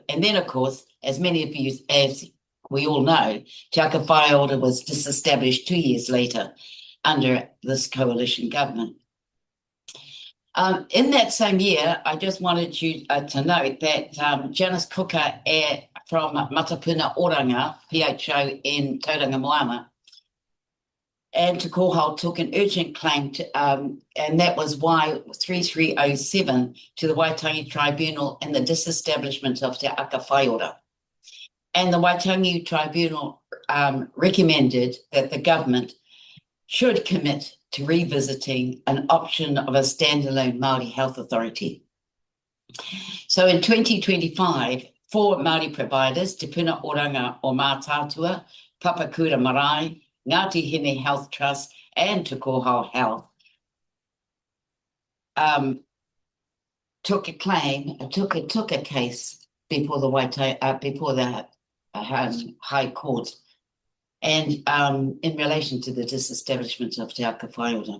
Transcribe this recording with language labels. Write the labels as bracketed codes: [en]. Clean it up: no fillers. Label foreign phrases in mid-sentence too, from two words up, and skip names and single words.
[en] And then, of course, as many of you, as we all know, Te Whaiora was disestablished 2 years later under this coalition government. In that same year, I just wanted you to note that Janice Cooker from Matapuna Oranga, PHO in Tauranga Moana, and Te Koho took an urgent claim, and that was Y3307 to the Waitangi Tribunal and the disestablishment of Te Aka Whaiora. And the Waitangi Tribunal recommended that the government should commit to revisiting an option of a standalone Māori Health Authority. So in 2025, 4 Māori providers, Te Puna Oranga o Mātātua, Papakura Marae, Ngāti Hine Health Trust, and Te Kōhau Health, took a case before the High Court, and in relation to the disestablishment of Te Aka Whaiora.